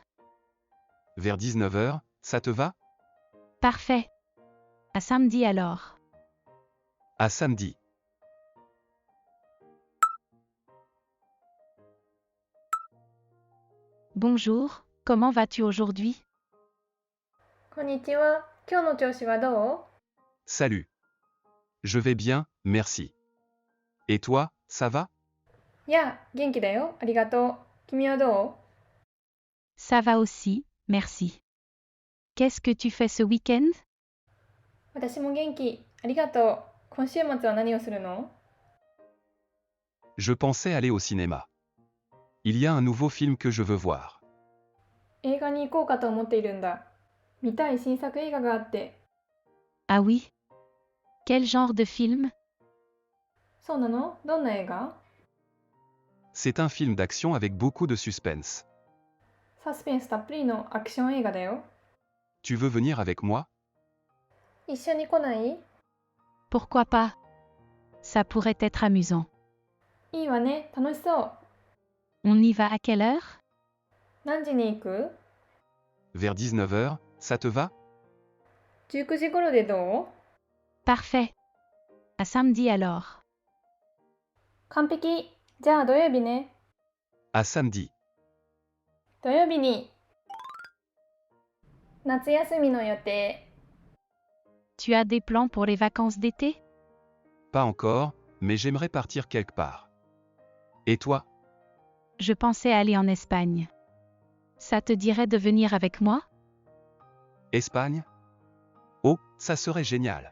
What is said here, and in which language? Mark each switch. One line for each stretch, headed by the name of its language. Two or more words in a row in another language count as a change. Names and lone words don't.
French: Vers 19h, ça te va? Parfait. À samedi alors. À samedi. Bonjour, comment vas-tu aujourd'hui?
Japanese: こんにちは。今日の調子はどう？
French: Salut. Je vais bien, merci. Et toi, ça va?
Japanese: いや、元気だよ。ありがとう。君はどう？
French: Ça va aussi, merci. Qu'est-ce que tu fais ce week-end?
Japanese: 私も元気。ありがとう。今週末は何をするの？
French: Je pensais aller au cinéma. Il y a un nouveau film que je veux voir.
Japanese: 映画に行こうかと思っているんだ。見たい新作映画があって。
French: Ah oui? Quel genre de film?
Japanese: そうなの？どんな映画？
French: C'est un film d'action avec beaucoup de suspense.
Japanese: サスペンスたっぷりのアクション映画だよ。
French: Tu veux venir avec moi?
Japanese: 一緒に来ない？
French: Pourquoi pas? Ça pourrait être amusant.
Japanese: いいわね。楽しそう。
French: On y va à quelle heure?
Japanese: 何時に行く？
French: Vers 19h, ça te va?
Japanese: 19 時頃でどう？
French: Parfait. À samedi alors.
Japanese: 完璧。じゃあ土曜日ね。
French: À samedi.
Japanese: 土曜日に。夏休みの予定。
French: Tu as des plans pour les vacances d'été? Pas encore, mais j'aimerais partir quelque part. Et toi? Je pensais aller en Espagne. Ça te dirait de venir avec moi? Espagne? Oh, ça serait génial.